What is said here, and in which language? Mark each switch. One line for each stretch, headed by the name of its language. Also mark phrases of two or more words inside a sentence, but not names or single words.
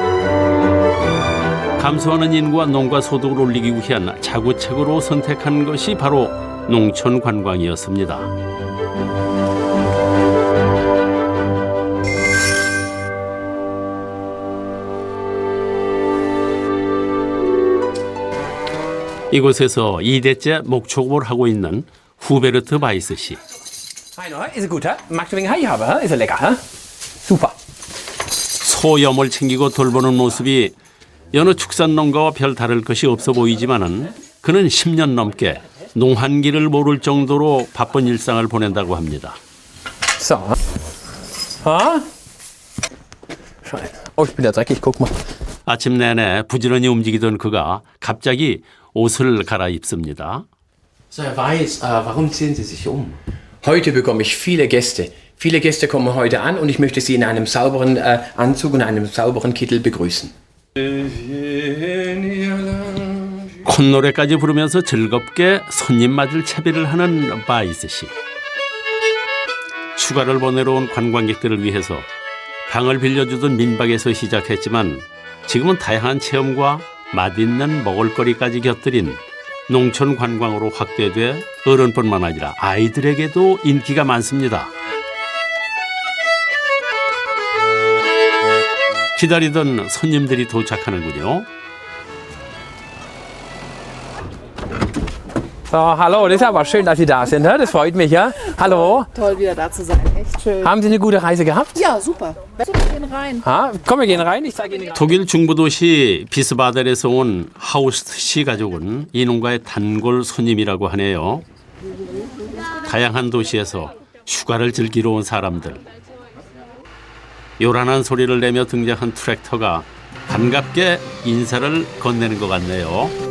Korean: 감소하는 인구와 농가 소득을 올리기 위한 자구책으로 선택한 것이 바로 농촌 관광이었습니다. 이곳에서 2대째 목축업을 하고 있는 후베르트 바이스 씨.
German: Ist gut, hä? Magst du wegen Hai haben, hä? Ist lecker, hä? Super.
Korean: 소염을 챙기고 돌보는 모습이 여느 축산 농가와 별 다를 것이 없어 보이지만은 그는 10년 넘게 농한기를 모를 정도로 바쁜 일상을 보낸다고 합니다.
German: So. Ha? Oh, ich bin ja dreckig, guck mal.
Korean: 아침 내내 부지런히 움직이던 그가 갑자기 옷을 갈아입습니다.
German: So, Herr Weiß, warum ziehen Sie sich um? Heute bekomme ich viele Gäste. Viele Gäste kommen heute an und ich möchte sie in einem sauberen Anzug und einem sauberen Kittel begrüßen.
Korean: 콧노래까지 부르면서 즐겁게 손님 맞을 채비를 하는 바이스 씨. 휴가를 보내러 온 관광객들을 위해서 방을 빌려주던 민박에서 시작했지만 지금은 다양한 체험과 맛있는 먹을거리까지 곁들인 농촌 관광으로 확대돼 어른뿐만 아니라 아이들에게도 인기가 많습니다. 기다리던 손님들이 도착하는군요.
German: So, hallo, das ist aber schön, dass Sie da sind. Das freut mich, ja? Hallo. Toll, wieder da zu sein. Echt schön. Haben Sie eine gute Reise gehabt? Ja, super. Wir gehen rein. Komm, wir gehen rein. Ich zeige Ihnen.
Korean: 독일 중부도시 비스바델에서 온 하우스트 씨 가족은 이 농가의 단골 손님이라고 하네요. 다양한 도시에서 휴가를 즐기러 온 사람들. 요란한 소리를 내며 등장한 트랙터가 반갑게 인사를 건네는 것 같네요.